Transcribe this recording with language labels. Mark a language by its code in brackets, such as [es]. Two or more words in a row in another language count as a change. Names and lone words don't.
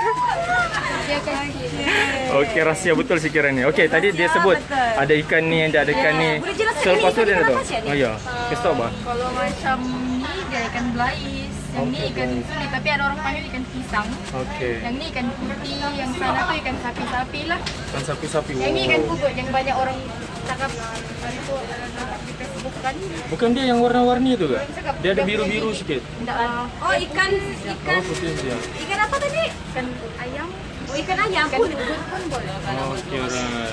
[ms] Okey, rahsia betul si Kira ni. Okey, tadi dia sebut betul. ada ikan ni, ada ikan ni. Boleh jelaskan So, lepas ini tu dia ikan dah tahu. apa, Cik, ni? Oh ya, kasih tahu bah. Kalau macam ni dia ikan belais, yang ni ikan sulit tapi ada orang panggil ikan pisang. Okey. Yang ni ikan putih, yang sana tu ikan sapi-sapi lah. Kan sapi-sapi. Yang ni ikan pugut yang banyak orang cakap itu di Facebook kan. Bukan dia yang warna-warni tu ke? Dia ada biru-biru sikit. Tidak lah. Oh, ikan Oh, putih dia. ikan apa tadi? Ikan ayam, Oh, ikan ayam ikan pun. pugut pun boleh. [en] Okey, alright.